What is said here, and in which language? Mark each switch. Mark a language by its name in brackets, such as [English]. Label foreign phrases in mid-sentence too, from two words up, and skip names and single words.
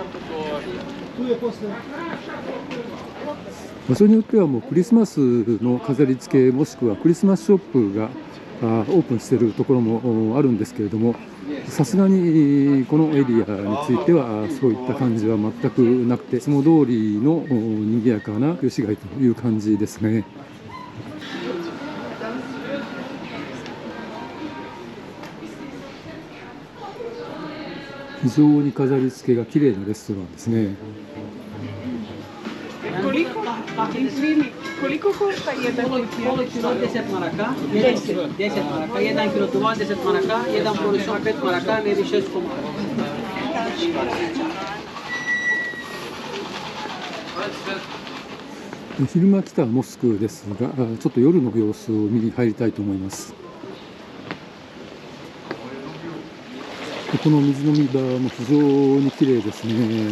[Japanese] 場所によってはもうクリスマスの飾り付けもしくはクリスマスショップがオープンしているところもあるんですけれども、さすがにこのエリアについてはそういった感じは全くなくて、いつも通りの賑やかな旧市街という感じですね。非常に飾り付けが綺麗なレストランですね。 [Bosnian] Koliko košta jedan kilo 10 maraka, 10 maraka, 1 kilo duvan 10 maraka, 1 portion 5 maraka, ne više 6 komada. [Japanese] 昼間来たモスクですが、ちょっと夜の様子を見に入りたいと思います。この水飲み場も非常に綺麗ですね。